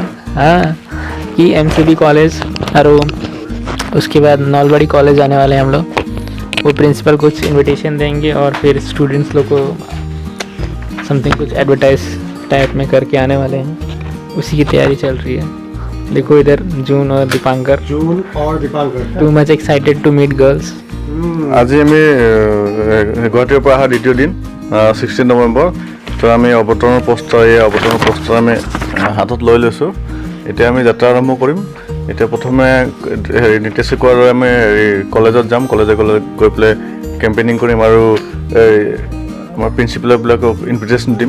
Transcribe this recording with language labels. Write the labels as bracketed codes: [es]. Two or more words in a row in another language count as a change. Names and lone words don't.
[hi] हाँ कि MCB कॉलेज और उसके बाद नौलबाड़ी कॉलेज जाने वाले हैं हम लोग। वो प्रिंसिपल कुछ इनविटेशन देंगे और फिर स्टूडेंट्स लोग को समथिंग कुछ एडवर्टाइज टाइप में करके आने वाले हैं, उसी की तैयारी चल रही है। देखो इधर जून और दीपांकर [en] too much excited to meet girls. [as] আজি আমি গুৱাহাটীৰ পৰা অহা দ্বিতীয় দিন 16 নৱেম্বৰ। তো আমি অৱতৰণৰ পোষ্টাৰ আমি হাতত লৈ লৈছোঁ। এতিয়া আমি যাত্ৰা আৰম্ভ কৰিম। এতিয়া প্ৰথমে নিতেশ কোৱাৰ আমি কলেজত যাম, কলেজে গৈ পেলাই কেম্পেইনিং কৰিম আৰু আমাৰ প্ৰিন্সিপালবিলাকক ইনভিটেশ্যন দিম।